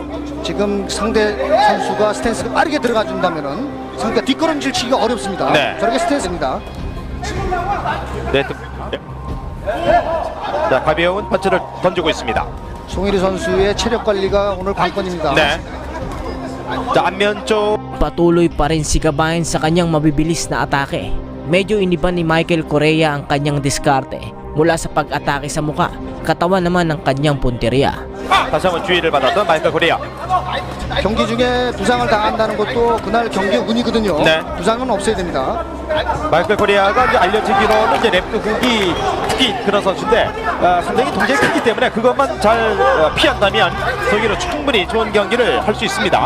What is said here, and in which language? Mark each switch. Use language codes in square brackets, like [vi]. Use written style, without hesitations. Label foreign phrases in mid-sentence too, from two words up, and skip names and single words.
[ko] 지금 상대 선수가 스탠스가 빠르게 들어가 준다면은 상대가 뒷걸음질 치기가 어렵습니다. 네. 저렇게 스탠스입니다. 네. 자, 가벼운 펀치를 던지고 있습니다. 송일이 선수의 체력 관리가 오늘 관건입니다. 네. 자, 안면 쪽 [tl] Patuloy pa rin si Kabayan sa kanyang mabibilis na atake. Medyo iniba ni Michael Correa ang kanyang diskarte mula sa pag-atake sa muka, katawan naman ng kanyang punteriya. [ko] 다시 한번 주의를 받았던 마이클 코리아. 경기 중에 부상을 당한다는 것도 그날 경기의 운이거든요. 네. 부상은 없어야 됩니다. 마이클 코리아가 이제 알려지기로는 이제 랩트 훅이 특히 그런 선수인데 상당히 동작이 크기 때문에 그것만 잘 피한다면 저기로 충분히 좋은 경기를 할 수 있습니다.